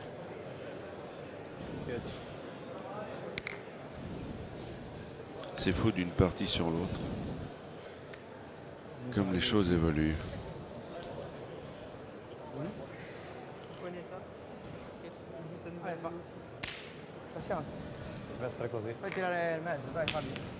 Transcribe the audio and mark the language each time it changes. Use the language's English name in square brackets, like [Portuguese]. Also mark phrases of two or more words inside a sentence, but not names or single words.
[French] C'est faux d'une partie sur l'autre. Comme les choses évoluent. Patience. [Italian] Resta così. Fai tirare il mezzo, dai Fabio.